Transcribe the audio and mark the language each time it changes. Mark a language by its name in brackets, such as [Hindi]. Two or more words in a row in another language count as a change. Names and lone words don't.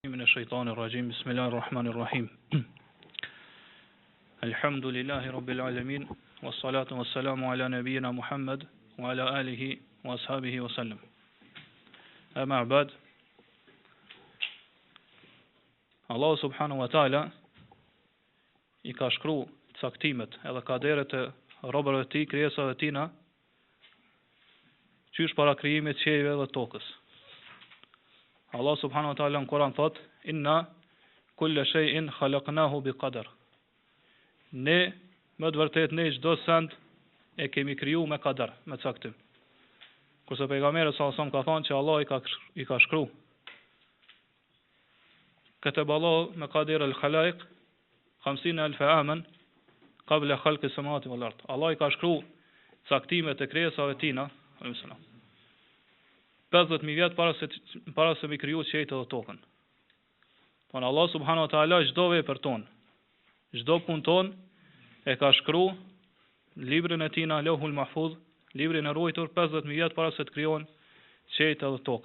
[Arabic] من الشيطان الرجيم بسم الله الرحمن الرحيم الحمد لله رب العالمين والصلاة والسلام على نبينا محمد وعلى آله وأصحابه وسلم أما بعد الله سبحانه وتعالى [Albanian] I ka shkru caktimet edhe kaderet e robërve të tij, krijesave të tina, qysh para krijimit të qiejve dhe tokës. [Arabic] الله سبحانه وتعالى [Albanian] në Kur'an thot: [Arabic] إنا كل شيء خلقناه بقدر. [Albanian] Ne, më të vërtet, ne çdo send e kemi kriju me qadar, me caktim. Kurse pejgamberi [Arabic] صلى الله عليه وسلم [Albanian] ka thënë që Allah I ka shkru [Arabic] كتب الله مقادير الخلائق 50,000 عاما قبل خلق السماوات والأرض. [Albanian] Allah I ka shkru caktimet e krijesave tina, 50,000 vjet para se mi kriju qiejt dhe tokën. Por [Arabic] الله سبحانه وتعالى [Albanian] çdo vepër ton, çdo punë ton e ka shkru librin e tina, Lauhul Mahfuz, librin e ruajtur 50,000 vjet para se të krijohen qiejt dhe toka.